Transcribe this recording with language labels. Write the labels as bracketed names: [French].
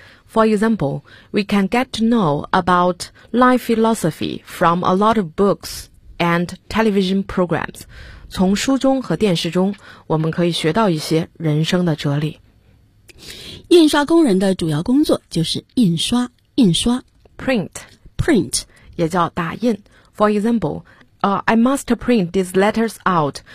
[English] For example, we can get to know about life philosophy from a lot of books and television programs. [Chinese] 从书中和电视中我们可以学到一些人生的哲理。印刷工人的主要工作就是印刷，印刷 Print 也叫打印。 [English] For example, I must print these letters out.